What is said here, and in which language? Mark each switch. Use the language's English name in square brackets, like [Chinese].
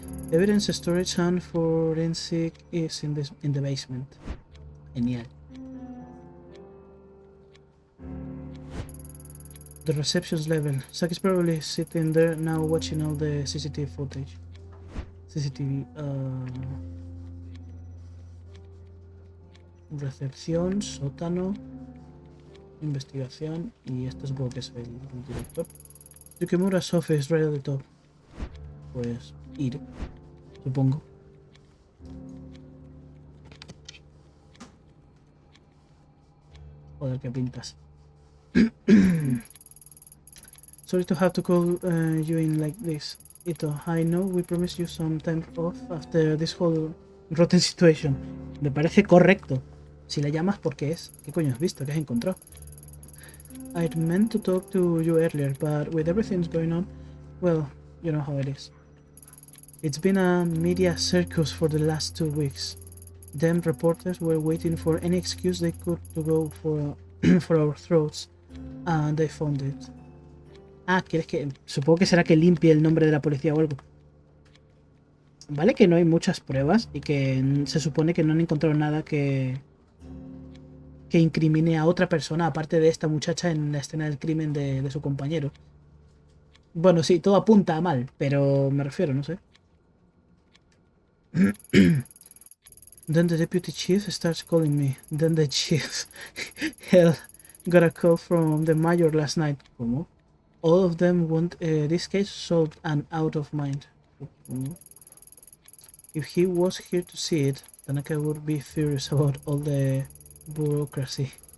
[English] Evidence storage and forensic is in the basement. Genial. The reception's level. Saki's probably sitting there now watching all the CCTV footage. CCTV. [Spanish] Recepción, sótano, investigación y esto supongo que es el director. [English] Yukimura's office right at the top. [Spanish] Pues ir, supongo. Joder, qué pintas. [English] Sorry to have to call you in like this, Ito. I know we promised you some time off after this whole rotten situation. [Spanish] Me parece correcto. Si la llamas, ¿por qué es? ¿Qué coño has visto? ¿Qué has encontrado? [English] I'd meant to talk to you earlier, but with everything going on, well, you know how it is. It's been a media circus for the last 2 weeks. Them reporters were waiting for any excuse they could to go for, for our throats, and they found it. [Spanish] Ah, ¿quieres que...? Supongo que será que limpie el nombre de la policía o algo. Vale que no hay muchas pruebas y que se supone que no han encontrado nada que incrimine a otra persona, aparte de esta muchacha en la escena del crimen de su compañero. Bueno, sí, todo apunta a mal, pero me refiero, no sé. [English] Then the deputy chief starts calling me. Then the chief... Hell, got a call from the mayor last night. ¿Cómo? All of them want this case solved and out of mind. If he was here to see it, Tanaka would be furious about all the bureaucracy.